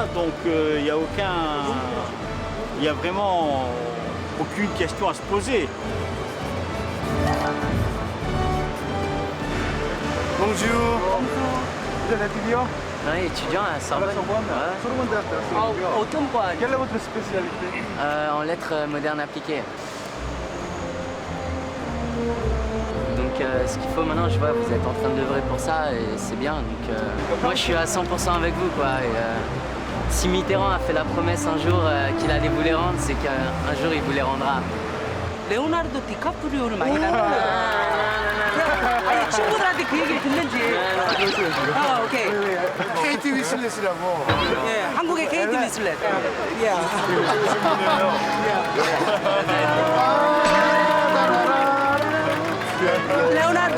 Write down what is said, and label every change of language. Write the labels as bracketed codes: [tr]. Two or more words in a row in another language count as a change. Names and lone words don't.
[fr] Donc il n'y a vraiment aucune question à se poser. Bonjour. Vous êtes étudiant? Oui, étudiant à Sorbonne. [ko] Sorbonne 대학 대학생이고요. 어떤 과? [fr] Quelle est votre spécialité? En lettres modernes appliquées. Donc ce qu'il faut maintenant, je vois, vous êtes en train d'œuvrer pour ça et c'est bien. Donc moi je suis à 100% avec vous, quoi. Et, si Mitterrand a fait la promesse un jour qu'il allait vous les rendre, c'est qu'un jour il vous les rendra. [ko] 레오나르도 디카프리오를 많이 닮았는데 아니 친구들한테 그 얘기를 듣는지 아 오케이 KT 위슬렛이라고. 예 한국의 KT 위슬렛 레오나르도